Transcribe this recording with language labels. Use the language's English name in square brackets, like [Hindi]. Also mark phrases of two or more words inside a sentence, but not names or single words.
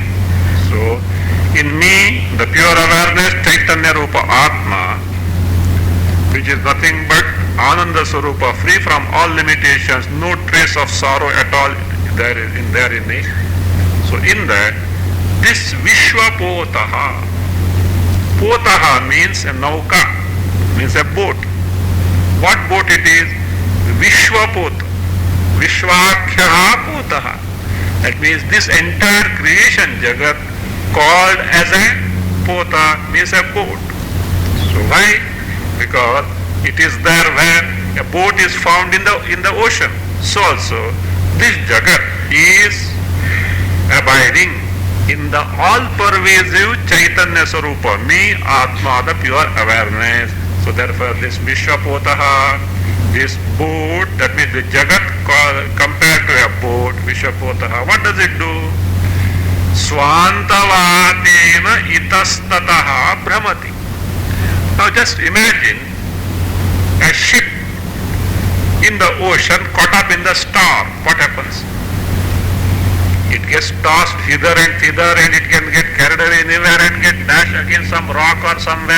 [English] So in me, the pure awareness, [Sanskrit] चैतन्य रूप आत्मा, [English] which is nothing but [Sanskrit] आनन्द स्वरूप, [English] free from all limitations, no trace of sorrow at all there in it. So in that, this Vishwapotaha, Potaha means a nauka, means a boat. What boat it is? Vishwapota. [Sanskrit] विश्वाख्यः पोतः. [English] That means this entire creation Jagat called as a pota means a boat. So why? Because it is there where a boat is found in the ocean. So also this Jagat is abiding in the all-pervasive [Sanskrit] चैतन्य स्वरूप, [English] me, Atma, the pure awareness. So therefore this Vishwapotaha, this boat, that means the Jagat compared to a boat, Vishwapotaha, what does it do? [Sanskrit] स्वान्तवातेन इतस्ततः भ्रमति. [English] Now just imagine a ship in the ocean caught up in the storm. What happens? It gets tossed hither and thither, and it can get carried away anywhere and get dashed against some rock or somewhere.